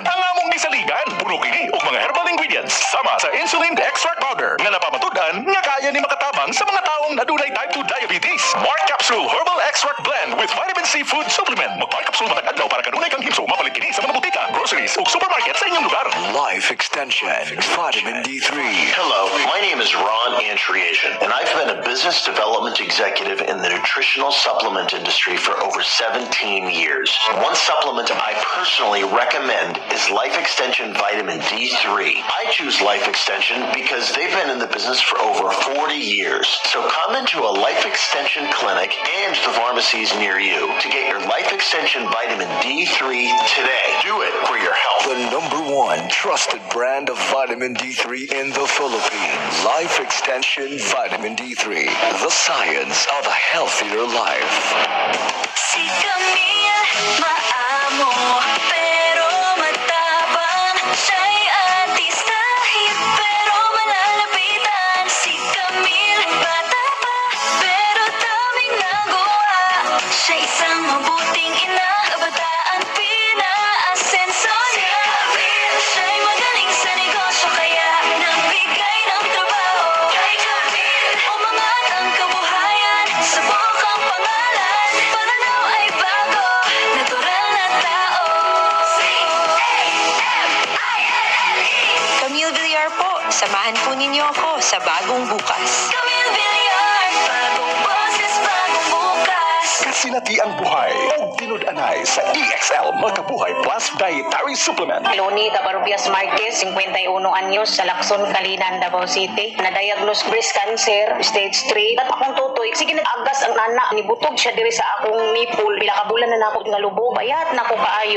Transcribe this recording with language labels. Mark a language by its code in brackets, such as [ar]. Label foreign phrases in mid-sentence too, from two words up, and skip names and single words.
[ceb] Ang among gisaligan, puno kini og mga [en] herbal ingredients [ceb] sama sa [en] insulin extract powder [ceb] nga napamatudan nga kaya ni makatabang sa mga taong nadunay [en] type 2 diabetes. Mark Capsule Herbal Extract Blend with Vitamin C Food Supplement. [ceb] Magpapakapsul matag adlaw para kanunay kang himso. Mapalit kini sa mga butika, groceries ug supermarket sa inyong lugar. [en] Life Extension, Vitamin D3. Hello, my name is Ron Antriation, and I've been a business development executive in the nutritional supplement industry for over 17 years. One supplement I personally recommend is Life Extension Vitamin D3. I choose Life Extension because they've been in the business for over 40 years. So come into a Life Extension clinic and the pharmacies near you to get your Life Extension Vitamin D3 today. Do it for your health. The #1 trusted brand of vitamin D3 in the Philippines. Life Extension Vitamin D3. The science of a healthier life. [tl] Si Camille, maamo, pero matapang. Siya'y artista, hit, pero malalapitan. Si Camille, bata pa, pero daming nagawa. Siya isang mabuting ina, kabataan pinaasenso niya. Si Camille, siya'y magaling sa negosyo, kaya nagbigay ng trabaho. Kay Camille, umangat ang kabuhayan, subok ang pangalan. Pananaw ay bago, natural na tao. C-A-M-I-L-L-E Camille Villar po, samahan po ninyo ako sa bagong bukas. Camille Villar, bagong boses, bagong bukas. [ceb] Kasinati ang buhay o tinud-anay sa EXL Magkabuhay Plus Dietary Supplement. Loni Tabarubias Marquez, 51 anyos, sa Lacson, Kalinan, Davao City. Na-diagnose [en] breast cancer, [ceb] stage 3. At akong tutoy, sige nag-agas ang nana. Nibutog siya diri sa akong nipple. Bila kabulan na nako nga lubo, bayat na ko kaayo.